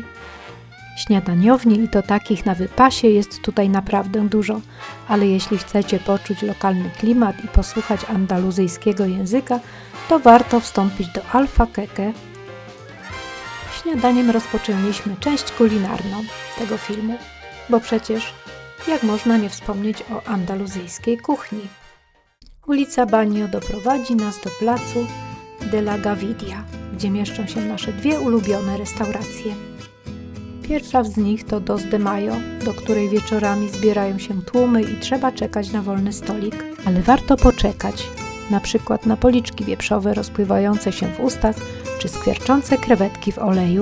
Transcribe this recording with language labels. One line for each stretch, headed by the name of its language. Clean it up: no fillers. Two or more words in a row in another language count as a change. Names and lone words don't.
Polish: Śniadaniowni i to takich na wypasie jest tutaj naprawdę dużo, ale jeśli chcecie poczuć lokalny klimat i posłuchać andaluzyjskiego języka, to warto wstąpić do Alfaqueque. Śniadaniem rozpoczęliśmy część kulinarną tego filmu, bo przecież jak można nie wspomnieć o andaluzyjskiej kuchni. Ulica Baño doprowadzi nas do placu de la Gavidia, gdzie mieszczą się nasze dwie ulubione restauracje. Pierwsza z nich to Dos de Mayo, do której wieczorami zbierają się tłumy i trzeba czekać na wolny stolik. Ale warto poczekać, na przykład na policzki wieprzowe rozpływające się w ustach czy skwierczące krewetki w oleju.